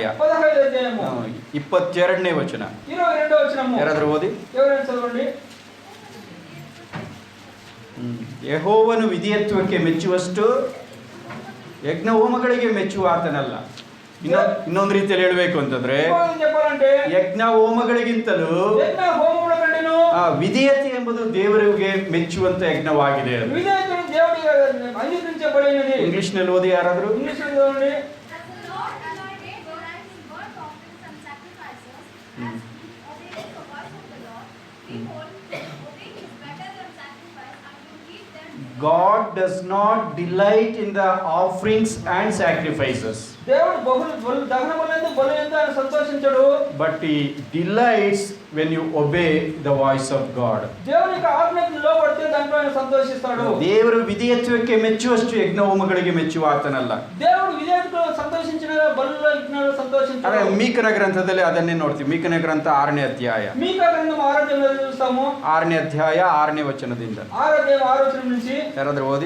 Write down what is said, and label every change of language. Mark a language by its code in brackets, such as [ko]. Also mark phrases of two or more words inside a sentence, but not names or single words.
[te] 15వ అధ్యాయము [kn] 22ನೇ ವಚನ. [te] 22వ వచనము. [kn] ಯಾರಾದ್ರೂ ಓದಿ. [te] ఎవరైనా చదవండి. [kn] ಯೆಹೋವನು ವಿಧೇಯತ್ವಕ್ಕೆ ಮೆಚ್ಚುವಷ್ಟು ಯಜ್ಞ ಹೋಮಗಳಿಗೆ ಮೆಚ್ಚುವ ಆತನಲ್ಲ. ಇನ್ನೊಂದು ರೀತಿಯಲ್ಲಿ ಹೇಳಬೇಕು ಅಂತಂದ್ರೆ [te] ఇంకొకటి చెప్పాలంటే [kn] ಯಜ್ಞ ಹೋಮಗಳಿಗಿಂತಲೂ [te] యజ్ఞ హోమముల కంటేను [kn] ವಿಧೇಯತೆ ಎಂಬುದು ದೇವರಿಗೆ ಮೆಚ್ಚುವಂತ ಯಜ್ಞವಾಗಿದೆ. ಅದು [te] విధేయతను దేవుడికి అంగీకరించబడినది. [kn] ಇಂಗ್ಲಿಷ್ ನಲ್ಲಿ ಓದಿ ಯಾರಾದ್ರೂ. [te] ఇంగ్లీష్ లో చదవండి. [en] As the Lord anointed Abraham in burnt offerings and sacrifices, as obeying the voice of the Lord, behold, obeying is better than sacrifice, and to keep them. God does not delight in the offerings and sacrifices, [te] దేవుడు బహుళ దహన బలులందు బలులందు ఆయన సంతోషించడు. [en] but he delights when you obey the voice of God. [te] దేవుని యొక్క ఆజ్ఞకు లోబడితే దాంట్లో ఆయన సంతోషిస్తాడు. [kn] ದೇವರು ವಿಧೇಯತ್ವಕ್ಕೆ ಮೆಚ್ಚುವಷ್ಟು ಯಜ್ಞ ಹೋಮಗಳಿಗೆ ಮೆಚ್ಚುವ ಆತನಲ್ಲ. [te] దేవుడు విధేయతకు సంతోషించిన బలుల్లో యజ్ఞాలు [kn] ಅದೇ [te] సంతోషించాడు. [kn] ಮೀಕನ ಗ್ರಂಥದಲ್ಲಿ ಅದನ್ನೇ ನೋಡ್ತೀವಿ. ಮೀಕನ ಗ್ರಂಥ 6ನೇ ಅಧ್ಯಾಯ [te] మీకా గ్రంథం 6వ అధ్యాయంలో చూస్తాము. [kn] 6ನೇ ಅಧ್ಯಾಯ 6ನೇ ವಚನದಿಂದ [te] 6వ అధ్యాయం 6వ వచనం నుంచి [kn] ಯಾರಾದ್ರೂ ಓದಿ.